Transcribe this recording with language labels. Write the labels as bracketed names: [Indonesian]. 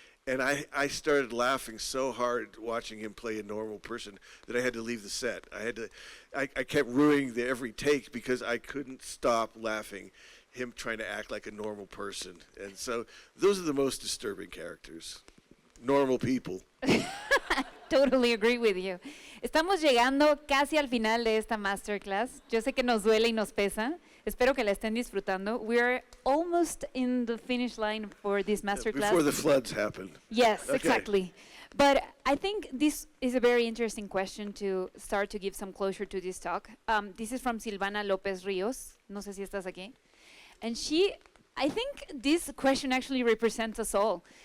[English] And I started laughing so hard watching him play a normal person that I had to leave the set. I kept ruining every take because I couldn't stop laughing, him trying to act like a normal person. And so those are the most disturbing characters. Normal people. Totally agree with you. [Spanish] Estamos llegando casi al final de esta masterclass. Yo sé que nos duele y nos pesa. Espero que la estén disfrutando. [English] We're almost in the finish line for this masterclass. Before the floods happen. Yes, Okay. exactly. But I think this is a very interesting question to start to give some closure to this talk. This is from Silvana López Ríos. [Spanish] No sé si estás aquí. [English] And I think this question actually represents us all.